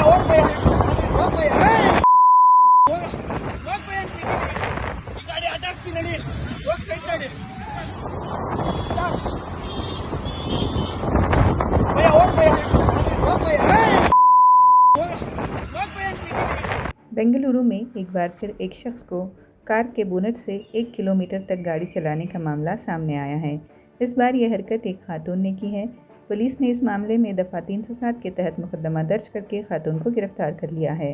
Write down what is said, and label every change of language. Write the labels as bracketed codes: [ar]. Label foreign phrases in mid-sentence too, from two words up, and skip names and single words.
[kn] भैया ಹೋಗ್ ಭಯ್ಯ ಹೋಗ್ ಭಯ್ಯ ಈ ಗಾಡಿ ಅಡ್ಡಾಕ್ಸ್ತೀನಿ ನಡಿ ಹೋಗಿ ಸೈಡ್ ನಡಿ ಭಯ್ಯ ಹೋಗ್ ಭಯ್ಯ ಹೋಗ್ ಭಯ್ಯ ಹೋಗ್ ಭಯ್ಯ [hi] बेंगलुरु में एक बार फिर एक शख्स को कार के बोनट से 1 किलोमीटर तक गाड़ी चलाने का मामला सामने आया है। इस बार यह हरकत एक खातून ने की है। पुलिस ने इस मामले में दफ़ा 307 के तहत मुकदमा दर्ज करके खातून को गिरफ्तार कर लिया है।